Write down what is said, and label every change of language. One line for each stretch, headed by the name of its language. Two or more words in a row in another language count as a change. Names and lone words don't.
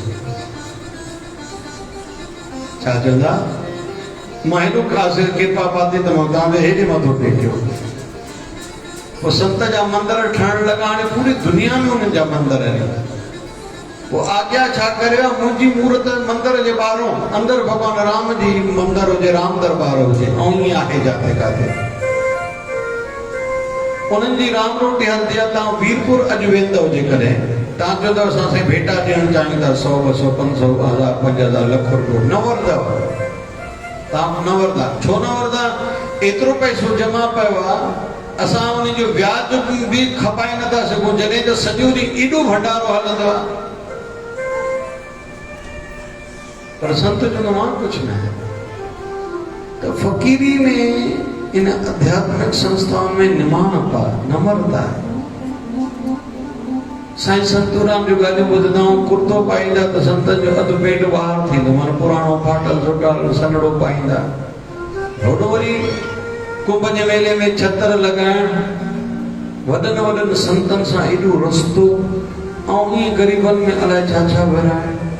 Sindhi: छा चवंदा? मां हेॾो कृपा पाती त मां तव्हां हेॾे मथो टेकियो। पोइ संत जा मंदिर ठहण लॻा। हाणे पूरी दुनिया में उन्हनि जा मंदिर आहिनि। वो आज्ञा छा करे, मुंहिंजी मूर्त मंदिर जे ॿाहिरों अंदर भगवान राम जी मंदिर हुजे, राम दरबार हुजे, ऐं ईअं आहे जाते काथे। उन्हनि जी राम रोटी हलंदी आहे। तव्हां वीरपुर अॼु वेंदव जेकॾहिं, तव्हां चवंदव असां साईं भेटा ॾियणु चाहियूं था 100, 200, 500, 1000, 5000, लख रुपयो, न वरदव। तव्हां न वरदा। छो न वरदा? एतिरो पैसो जमा पियो आहे, असां उन जो व्याज भी खपाए नथा सघूं, जॾहिं त सॼो ॾींहुं एॾो भंडारो हलंदो आहे। पर संत जो नाम
Hindi: कुछ न है। तो फकीरी में, इन आध्यात्मिक संस्थाओं में निमानता, नम्रता है।
Sindhi: साईं संतूराम जो गालियूं ॿुधंदा आहियूं, कुर्तो पाईंदा त संत जो अधु पेट ॿाहिरि थींदो, माना पुराणो फाटल सुटाल सनड़ो पाईंदा। होॾो वरी कुंभ जे मेले में छतर लॻाइण, वॾनि वॾनि संतनि सां एॾो रस्तो, ऐं ईअं ग़रीबनि में अलाए छा छा विराइण।